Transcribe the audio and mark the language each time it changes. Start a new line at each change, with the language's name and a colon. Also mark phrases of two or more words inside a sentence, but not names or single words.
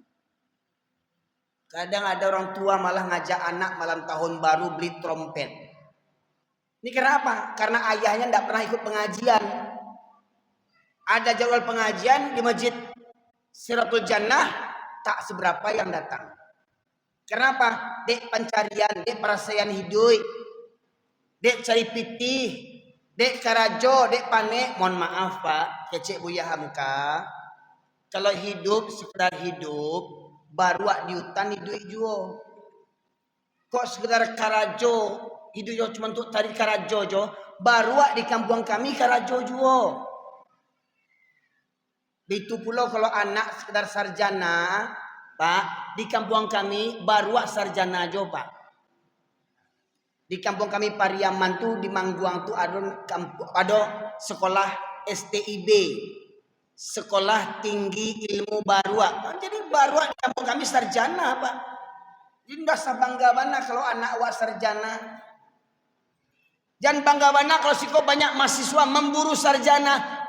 Indonesian: Kadang ada orang tua malah ngajak anak malam tahun baru beli trompet. Ini kenapa? Karena ayahnya tidak pernah ikut pengajian. Ada jadwal pengajian di Masjid Siratul Jannah, tak seberapa yang datang. Kenapa?
Minangkabau: Dek pencarian, dek perasaan hidup, dek cari pitih, dek karajo, dek panek.
Indonesian: Mohon maaf Pak, kecek Buya Hamka. Kalau hidup sekedar hidup, baru di hutan
Minangkabau: hidup juo. Kok sekedar karajo, hidup juo cuma untuk tari karajo jo, baru di kampung kami karajo juo.
Indonesian: Itu pula kalau anak sekedar sarjana, Pak, di kampung kami baru sarjana aja, Pak. Di kampung kami Pariaman tuh di Mangguang tuh ada sekolah STIB, Sekolah Tinggi Ilmu Barua. Jadi barua di kampung kami sarjana, Pak. Jadi enggak usah bangga-bangga kalau anak awak sarjana. Jangan bangga-bangga kalau siko banyak mahasiswa memburu sarjana.